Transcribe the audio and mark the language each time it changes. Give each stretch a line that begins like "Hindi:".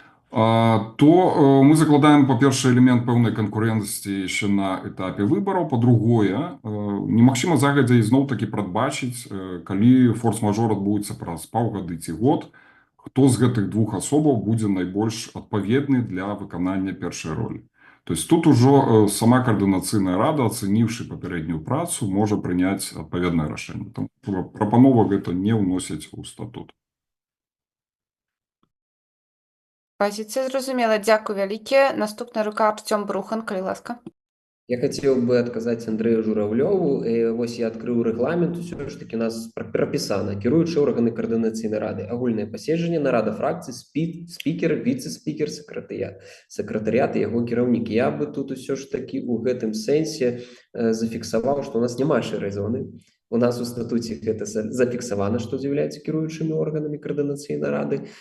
Belarusian: то мы закладаем, па-першае, элемент пэўнай канкурэнцыі яшчэ на этапе выбараў, па-другое, немагчыма загадзя ізноў-такі прадбачыць, калі форс-мажор адбудзецца праз паўгады ці год, хто з гэтых двух асобаў будзе найбольш адпаведны для выканання першай ролі. То есть тут ужо сама Каардынацыйная рада, ацэніўшы папярэднюю працу, можа прыняць адпаведнае рашэнне. Таму прапанова гэта не ўносіць у статут. Пазіцыя зразумела. Дзякую вялікі. Наступная рука Артём Брухан, калі ласка.
Russian: Я хотел бы отказать Андрею Журавлёву.
Belarusian: Вось
Russian: я открыл регламент, все ж таки у нас прописано.
Belarusian: Кіруючыя органы Координаційнай рады, агульнае паседжанне, нарада фракцый, спикер, віце-спикер, сакратарыят і яго кіраўнік.
Russian: Я бы тут все ж таки
Belarusian: у гэтым сэнсе зафіксаваў, што у нас няма шэрай зоны. У нас у статуце гэта зафіксавана, што з'яўляецца кіруючымі органамі каардынацыйнай рады.